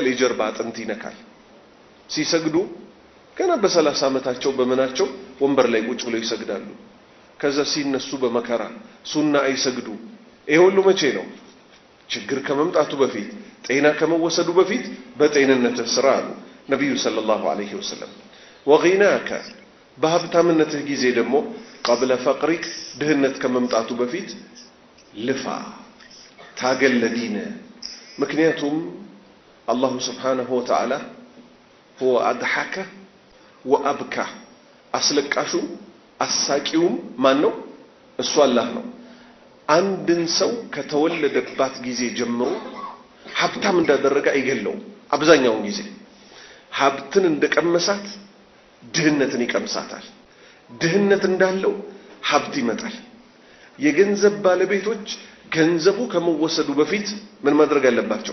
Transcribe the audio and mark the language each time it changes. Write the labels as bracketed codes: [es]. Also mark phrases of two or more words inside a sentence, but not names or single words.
[am] የጀርባ አጥንት ይነካል። ሲሰግዱ ገና በ30 ዓመታቸው በመናቸው ወንበር ላይ ቁጭ ብለው ይሰግዳሉ። ከዛ ሲነሱ በመከራ ሱና አይሰግዱ። ይሄ ሁሉ መቼ ነው? ችግር ከመምጣቱ በፊት፣ ጤና ከመወሰዱ በፊት በጤንነትህ ስራ አሉ ነብዩ [ar] صلى الله عليه وسلم። [am] ወጊናከ በሀብታምነትህ ጊዜ ደግሞ [ar] قبل فقرك [am] ድህነት ከመምጣቱ በፊት ልፋ፣ ታገል ለዲን። ምክንያቱም [ar] الله سبحانه وتعالى هو أضحك وأبكى [am] አስለቃሹ አሳቂውም ማን ነው? እሱ አላህ ነው። አንድን ሰው ከተወለደባት ጊዜ ጀምሮ ሀብታም እንዳደረገ አይገለው። አብዛኛውን ጊዜ ሀብትን እንደቀመሳት ድህነትን ይቀምሳታል። ድህነት እንዳለው ሀብት ይመጣል። የገንዘብ ባለቤቶች ገንዘቡ ከመወሰዱ በፊት ምን ማድረግ አለባቸው?